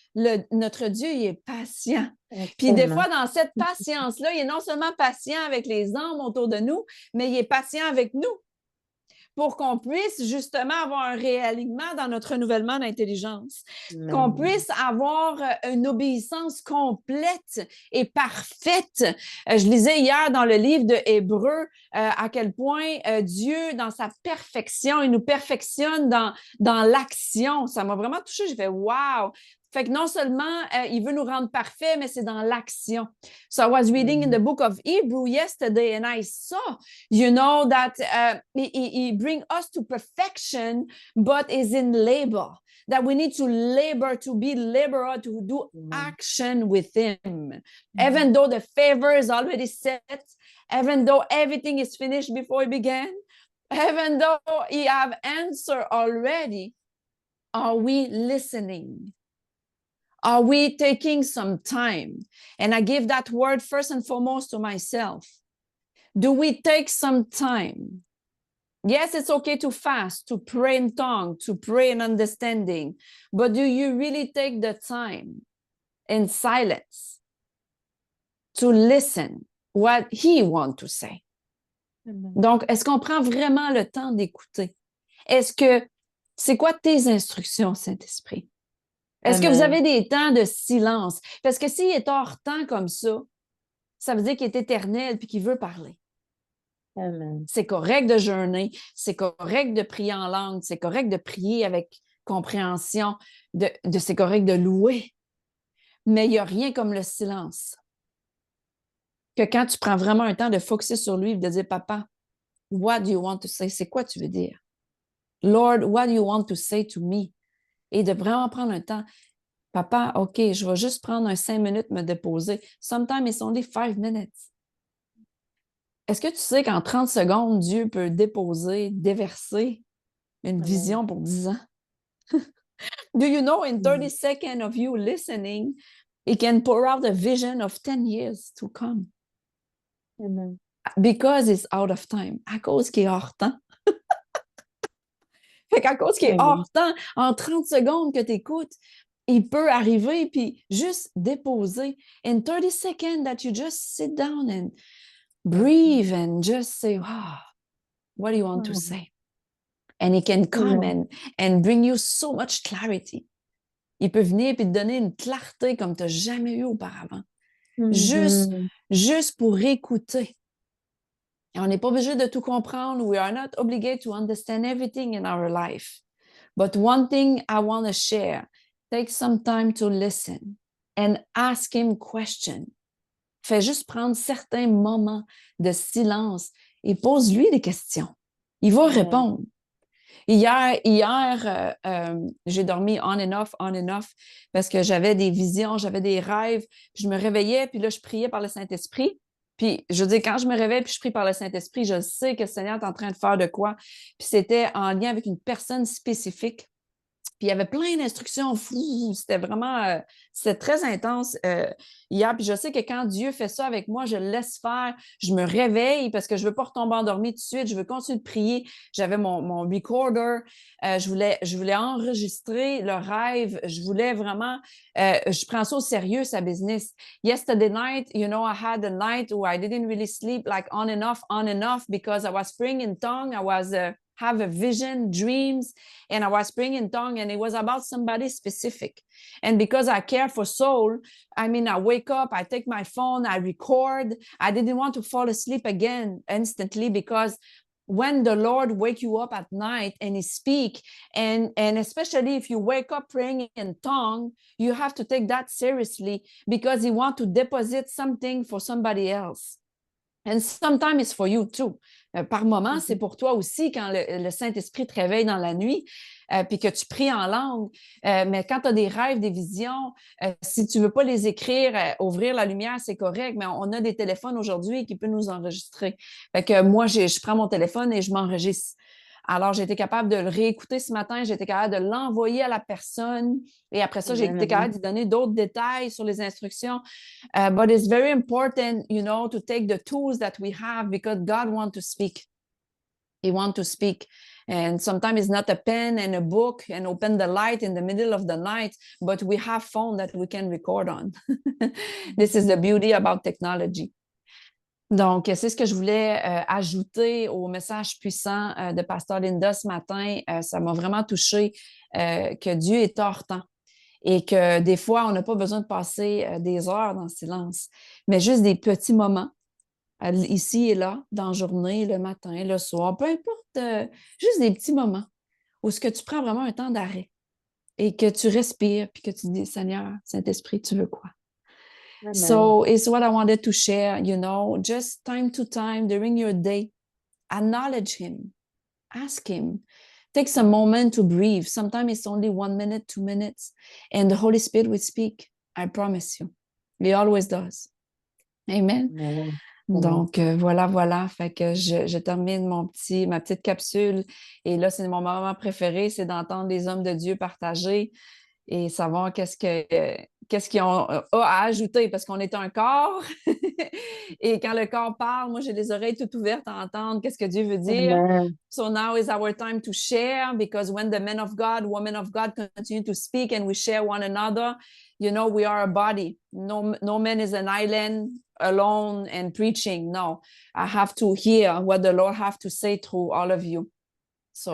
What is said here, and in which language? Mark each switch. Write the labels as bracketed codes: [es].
[fr] notre Dieu, il est patient. Puis des fois, dans cette patience-là, il est non seulement patient avec les âmes autour de nous, mais il est patient avec nous pour qu'on puisse justement avoir un réalignement dans notre renouvellement d'intelligence, qu'on puisse avoir une obéissance complète et parfaite. Je lisais hier dans le livre de Hébreux à quel point Dieu, dans sa perfection, il nous perfectionne dans l'action. Ça m'a vraiment touchée. J'ai fait « wow ». Fait que non seulement il veut nous rendre parfaits, mais c'est dans l'action. [en] So I was reading in the book of Hebrew yesterday and I saw, you know, that he bring us to perfection, but is in labor. That we need to labor, to be laborer, to do action with him. Even though the favor is already set, even though everything is finished before he began, even though he have answer already, are we listening? Are we taking some time? And I give that word first and foremost to myself. Do we take some time? Yes, it's okay to fast, to pray in tongue, to pray in understanding, but do you really take the time in silence to listen what he wants to say? [fr] Donc, est-ce qu'on prend vraiment le temps d'écouter? C'est quoi tes instructions, Saint-Esprit? Est-ce que vous avez des temps de silence? Parce que s'il est hors temps comme ça veut dire qu'il est éternel puis qu'il veut parler. Amen. C'est correct de jeûner, c'est correct de prier en langue, c'est correct de prier avec compréhension, c'est correct de louer. Mais il n'y a rien comme le silence. Que quand tu prends vraiment un temps de focusser sur lui et de dire « Papa, [en] what do you want to say? [fr] » C'est quoi tu veux dire? [en] « Lord, what do you want to say to me? » [fr] Et de vraiment prendre un temps. Papa, OK, je vais juste prendre 5 minutes, me déposer. [en] Sometimes it's only 5 minutes. [fr] Est-ce que tu sais qu'en 30 secondes, Dieu peut déposer, déverser une vision pour 10 ans? [en] Do you know in 30 seconds of you listening, He can pour out a vision of 10 years to come? Amen. Because it's out of time. [fr] À cause qu'il est hors temps. Fait qu'à cause qu'il est hors temps, en 30 secondes que tu écoutes, il peut arriver puis juste déposer. [en] In 30 seconds that you just sit down and breathe and just say, oh, what do you want to say? And he can come and bring you so much clarity. [fr] Il peut venir et te donner une clarté comme tu n'as jamais eu auparavant. Juste pour écouter. Et on n'est pas obligé de tout comprendre. [en] We are not obligated to understand everything in our life. But one thing I want to share, take some time to listen and ask him questions. [fr] Fais juste prendre certains moments de silence et pose-lui des questions. Il va répondre. Hier, j'ai dormi [en] on and off, [fr] parce que j'avais des visions, j'avais des rêves. Puis je me réveillais, puis là, je priais par le Saint-Esprit. Puis, je veux dire, quand je me réveille puis je prie par le Saint-Esprit, je sais que le Seigneur est en train de faire de quoi. Puis c'était en lien avec une personne spécifique. Puis il y avait plein d'instructions. C'était vraiment, c'était très intense hier. Puis je sais que quand Dieu fait ça avec moi, je le laisse faire. Je me réveille parce que je ne veux pas retomber endormie tout de suite. Je veux continuer de prier. J'avais mon recorder. Je voulais enregistrer le rêve. Je voulais vraiment, je prends ça au sérieux, sa business. [en] Yesterday night, you know, I had a night where I didn't really sleep, like on and off, because I was praying in tongue. I was have a vision, dreams, and I was praying in tongue, and it was about somebody specific. And because I care for soul, I mean, I wake up, I take my phone, I record. I didn't want to fall asleep again instantly, because when the Lord wake you up at night and he speak, and especially if you wake up praying in tongue, you have to take that seriously, because he want to deposit something for somebody else. And sometimes it's for you too. [fr] Par moment, c'est pour toi aussi quand le Saint-Esprit te réveille dans la nuit puis que tu pries en langue. Mais quand tu as des rêves, des visions, si tu ne veux pas les écrire, ouvrir la lumière, c'est correct, mais on a des téléphones aujourd'hui qui peuvent nous enregistrer. Fait que moi, je prends mon téléphone et je m'enregistre. Alors, j'ai été capable de le réécouter ce matin, j'ai été capable de l'envoyer à la personne et après ça, j'ai été capable d'y donner d'autres détails sur les instructions. [en] But it's very important, you know, to take the tools that we have because God wants to speak. He wants to speak. And sometimes it's not a pen and a book and open the light in the middle of the night, but we have phone that we can record on. This is the beauty about technology. [fr] Donc, c'est ce que je voulais ajouter au message puissant de Pasteur Linda ce matin. Ça m'a vraiment touché que Dieu est hors temps et que des fois, on n'a pas besoin de passer des heures dans le silence, mais juste des petits moments, ici et là, dans la journée, le matin, le soir, peu importe, juste des petits moments où ce que tu prends vraiment un temps d'arrêt et que tu respires puis que tu dis, Seigneur, Saint-Esprit, tu veux quoi? Amen. [en] So it's what I wanted to share, just time to time during your day, acknowledge him, ask him, take some moment to breathe. Sometimes it's only 1 minute, 2 minutes, and the Holy Spirit will speak. I promise you. He always does. Amen. Amen. [fr] Donc, voilà. Fait que je termine ma petite capsule. Et là, c'est mon moment préféré, c'est d'entendre les hommes de Dieu partager et savoir qu'est-ce qu'ils ont à ajouter, parce qu'on est un corps. Et quand le corps parle, moi, j'ai les oreilles toutes ouvertes à entendre qu'est-ce que Dieu veut dire. Amen. [en] So now is our time to share, because when the men of God, women of God continue to speak and we share one another, we are a body. No man is an island alone and preaching. No, I have to hear what the Lord have to say through all of you. So